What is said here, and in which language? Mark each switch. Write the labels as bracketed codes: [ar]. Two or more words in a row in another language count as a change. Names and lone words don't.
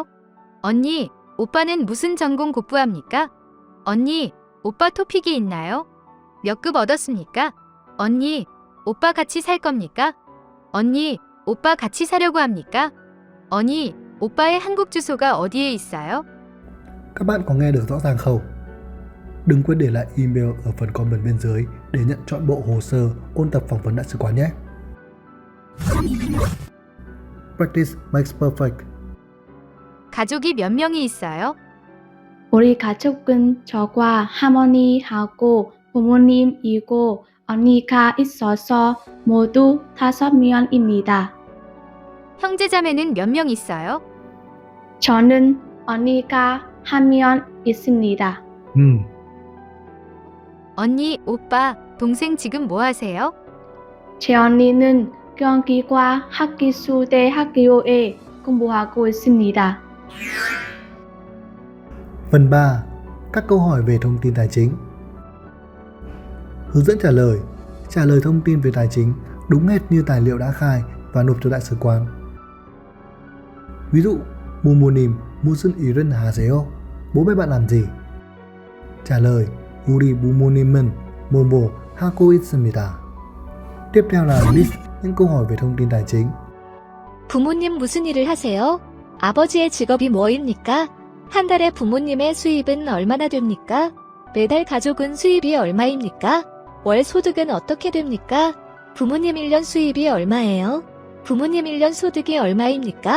[ko] 언니, 오빠는 무슨 전공 공부합니까? 언니, 오빠 토픽이 있나요? 몇 급 얻었습니까? 언니, 오빠 같이 살 겁니까? 언니, 오빠 같이 사려고 합니까? 언니, 오빠의 한국 주소가 어디에 있어요? [vi] Các bạn có nghe được rõ ràng không? Đừng quên để lại email ở phần comment bên dưới để nhận trọn bộ hồ sơ ôn tập phỏng vấn đại sứ quán nhé. [en] Practice makes perfect. [ko] 가족이 몇 명이 있어요? 우리 가족은 저와 할머니하고 부모님이고 언니가 있어서 모두 5명입니다. 형제자매는 몇 명 있어요? 저는 언니가 1명 있습니다. 언니, 오빠, 동생 지금 뭐 하세요? 제 언니는 경기과 학기수대학교에 공부하고 있습니다. [vi] Phần 3. Các câu hỏi về thông tin tài chính. Hướng dẫn trả lời thông tin về tài chính đúng hệt như tài liệu đã khai và nộp cho đại sứ quán. Ví dụ, [ko] 부모님 무슨 일을 하세요? [vi] Bố mẹ bạn làm gì? trả lời, [ko] 우리 부모님은 뭐뭐 하고 있습니다. [vi] Tiếp theo là list những câu hỏi về thông tin tài chính. [ko] 부모님 무슨 일을 하세요? 아버지의 직업이 뭐입니까? 한 달에 부모님의 수입은 얼마나 됩니까? 매달 가족은 수입이 얼마입니까? 월 소득은 어떻게 됩니까? 부모님 1년 수입이 얼마예요? 부모님 1년 소득이 얼마입니까?